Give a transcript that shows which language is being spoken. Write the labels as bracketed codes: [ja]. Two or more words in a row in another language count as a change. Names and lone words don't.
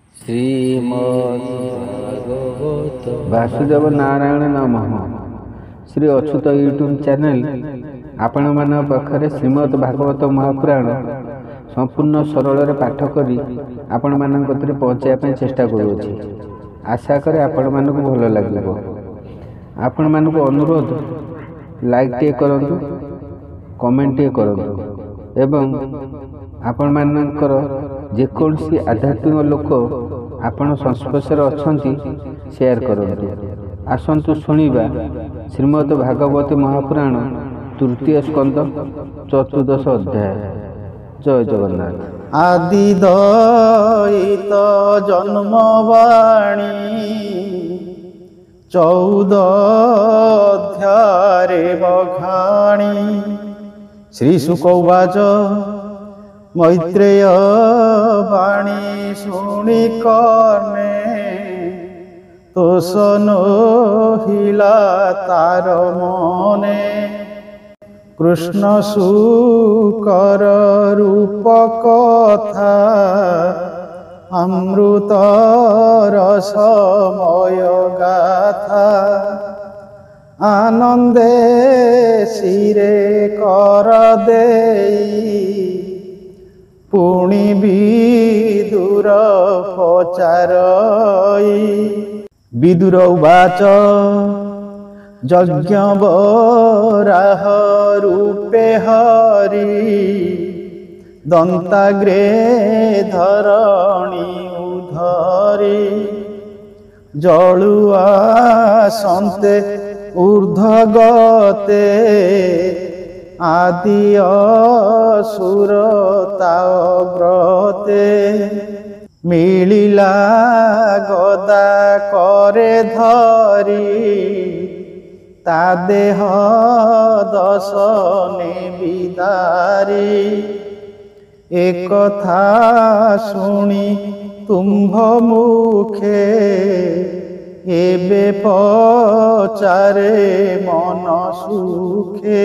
[sa] श्रीमद्भागवत वासुदेव नारायण नमः। [or] ଶ୍ରୀ ଅଚ୍ୟୁତ [en] YouTube channel [or] ଆପଣ ମାନ ପାଖରେ ଶ୍ରୀମଦ୍ ଭାଗବତ ମହାପୁରାଣ ସମ୍ପୂର୍ଣ୍ଣ ସରଳ ପାଠ କରି ଆପଣ ମାନ କତିରେ ପହଞ୍ଚାଇବା ଚେଷ୍ଟା କରୁଛି। ଆଶା କରେ ଆପଣ ମାନଙ୍କ ଭଲ ଲାଗିବ। ଆପଣ ମାନଙ୍କ ଅନୁରୋଧ ଲାଇକ ଟେ କରନ୍ତୁ, କମେଣ୍ଟ ଟେ କରନ୍ତୁ ଏବଂ ଆପଣ ମାନଙ୍କର ଯେକୌଣସି ଆଧ୍ୟାତ୍ମିକ ଲୋକ ଆପଣ ସଂସ୍ପର୍ଶ ଅଛି ସେୟାର କରନ୍ତୁ। ଆସନ୍ତୁ ଶୁଣିବା ଶ୍ରୀମଦ୍ ଭାଗବତ ମହାପୁରାଣ ତୃତୀୟ ସ୍କନ୍ଧ ଚତୁର୍ଦ୍ଦଶ ଅଧ୍ୟାୟ। ଜୟ ଜଗନ୍ନାଥ। ଆଦି ଦୟିତ ଜନ୍ମବାଣୀ 14 ଅଧ୍ୟାୟେ ବଖାଣୀ। ଶ୍ରୀ ଶୁକ ଉବାଚ ମୈତ୍ରେୟ ବାଣୀ ଶୁଣି କର୍ଣ୍ଣେ ତୋଷନ ହିଲା ତାର ମନେ। କୃଷ୍ଣ ଶୂକର ରୂପ କଥା ଅମୃତ ରସମୟ ଗାଥା। ଆନନ୍ଦେ ଶିରେ କର ଦେଇ ପୁଣି ବିଦୁର ପଚାରଇ। ବିଦୁର ଉବାଚ ଯଜ୍ଞ ବରାହ ରୂପେ ହରି ଦନ୍ତାଗ୍ରେ ଧରଣୀ ଉଧରି। ଜଳୁଆ ସନ୍ତେ ଊର୍ଦ୍ଧ୍ୱଗତେ ଆଦି ଅସୁରତାବ୍ରତେ। ମିଳିଲା ଗଦା କରେ ଧରି ତା ଦେହ ଦଶନେ ବିଦାରି। ଏକ କଥା ଶୁଣି ତୁମ୍ଭ ମୁଖେ ଏବେ ପଚାରେ ମନ ସୁଖେ।